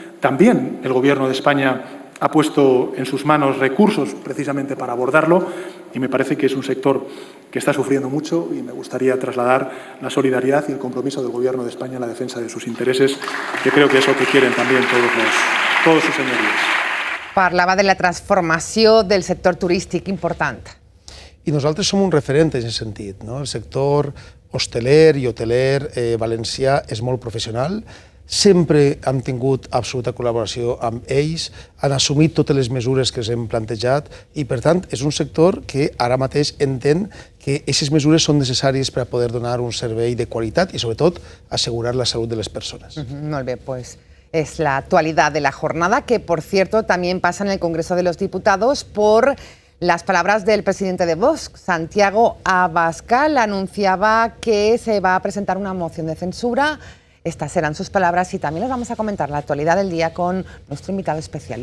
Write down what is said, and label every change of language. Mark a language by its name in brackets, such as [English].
[Spanish] También el Gobierno de España ha puesto en sus manos recursos precisamente para abordarlo y me parece que es un sector que está sufriendo mucho y me gustaría trasladar la solidaridad y el compromiso del Gobierno de España en la defensa de sus intereses, que creo que es lo que quieren también todos sus señories. [Catalan] Parlava de la transformació del sector turístic important. I nosaltres som un referent en aquest sentit, no? El sector hosteler i hoteler valencià és molt professional, sempre hem tingut absoluta col·laboració amb ells, han assumit totes les mesures que ens hem plantejat i, per tant, és un sector que ara mateix entén que aquestes mesures són necessàries per a poder donar un servei de qualitat i, sobretot, assegurar la salut de les persones. Molt bé, [Spanish] pues es la actualidad de la jornada, que, por cierto, también pasa en el Congreso de los Diputados por las palabras del presidente de Vox, Santiago Abascal. Anunciaba que se va a presentar una moción de censura. Estas serán sus palabras y también les vamos a comentar la actualidad del día con nuestro invitado especial.